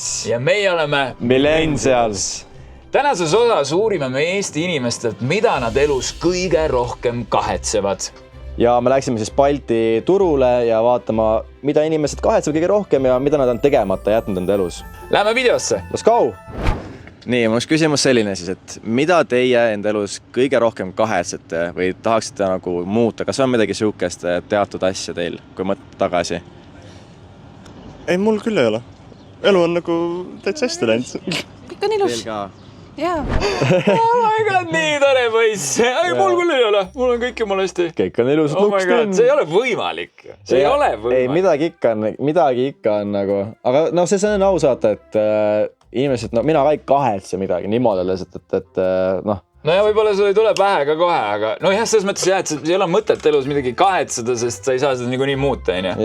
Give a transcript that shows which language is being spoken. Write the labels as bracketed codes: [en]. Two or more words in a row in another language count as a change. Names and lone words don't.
[et] Ja meie oleme Millennials. Tänases osas uurime me Eesti inimestelt, mida nad elus kõige rohkem kahetsevad. Ja me läksime siis Balti turule ja vaatama, mida inimesed kahetsevad kõige rohkem ja mida nad on tegemata jätnud enda elus. Lähme videosse. [en] Let's go! [et] Nii, mul üks küsimus selline siis, et mida teie enda elus kõige rohkem kahetsete või tahaksite nagu muuta? Kas on midagi siukest teatud asja teil, kui mõtled tagasi? Ei, mul küll ei ole. Elu on nagu täitsa hästi läinud. Kõik on ilus. Teil ka? Jaa. [en] Oh my god, [et] nii tore poiss. Ei, mul küll ei ole. Mul on kõik jumal hästi. Kõik on ilus. [en] Oh my god, [et] see ei ole võimalik. See ei ole võimalik. Ei, midagi ikka on nagu... Aga no see on aus vaata, et inimesed, no mina ka ei kahetse midagi niimoodi lihtsalt, et noh. No ja võib-olla sul ei tule pähe ka kohe, aga no jah, selles mõttes jah, et ei ole mõtet elus midagi kahetseda, sest sa ei saa seda nii muuta, on ju.